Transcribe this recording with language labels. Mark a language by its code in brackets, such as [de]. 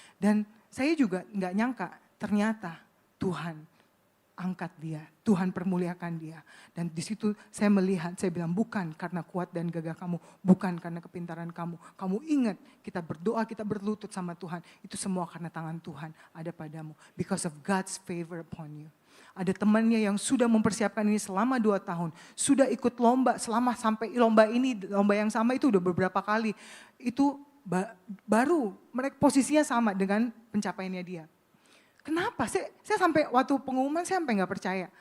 [id] Dan saya juga nggak nyangka ternyata Tuhan angkat dia, Tuhan permuliakan dia. Dan di situ saya melihat, saya bilang bukan karena kuat dan gagah kamu, bukan karena kepintaran kamu. Kamu ingat kita berdoa, kita berlutut sama Tuhan, itu semua karena tangan Tuhan ada padamu. [en] Because of God's favor upon you. [id] Ada temannya yang sudah mempersiapkan ini selama 2 tahun. Sudah ikut lomba sampai lomba ini, lomba yang sama itu udah beberapa kali. Itu baru mereka posisinya sama dengan pencapaiannya dia. Kenapa? Saya sampai waktu pengumuman saya sampai gak percaya.